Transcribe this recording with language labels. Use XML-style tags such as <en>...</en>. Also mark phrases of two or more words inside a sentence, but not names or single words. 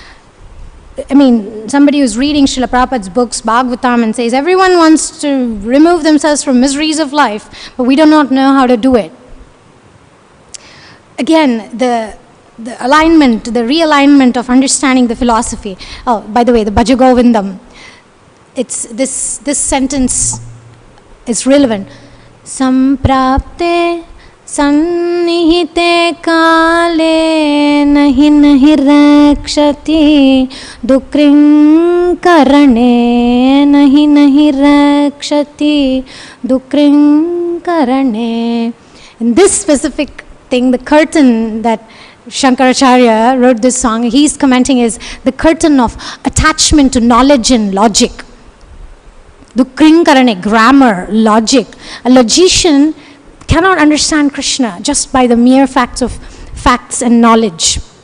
<en>I mean, somebody who's reading Srila Prabhupada's books, Bhagavatam, and says, everyone wants to remove themselves from miseries of life, but we do not know how to do it. Again, the the alignment, the realignment of understanding the philosophy. Oh, by the way, the Bhaja Govindam, it's this sentence is relevant.</en> <sa>Samprapte sannihite kale nahi nahi rakshati dukring karane nahi nahi rakshati dukring karane.</sa> <en>In this specific thing, the curtain that Shankaracharya wrote this song, he's commenting, is the curtain of attachment to knowledge and logic.</en> <sa>Dukring karane,</sa> <en>grammar, logic. A logician cannot understand Krishna just by the mere facts and knowledge.</en>